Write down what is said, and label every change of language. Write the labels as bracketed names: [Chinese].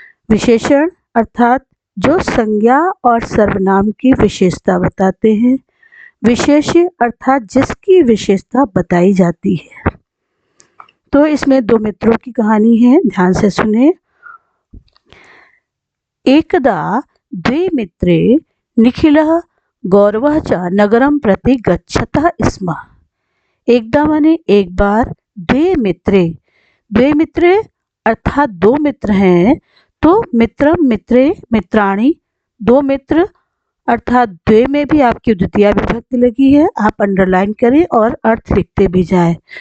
[Hindi] विशेषण अर्थात जो संज्ञा और सर्वनाम की विशेषता बताते हैं, विशेष्य अर्थात जिसकी विशेषता बताई जाती है। तो इसमें दो मित्रों की कहानी है, ध्यान से सुने। [Sanskrit] एकदा द्वे मित्रे निखिलः गौरवः च नगरं प्रति गच्छतः स्म। [Hindi] एकदा माने एक बार, द्वे मित्रे अर्थात दो मित्र हैं। तो मित्रम मित्रे मित्राणि, दो मित्र अर्थात द्वे में भी आपकी द्वितीय विभक्ति लगी है, आप अंडरलाइन करें और अर्थ लिखते भी जाएं।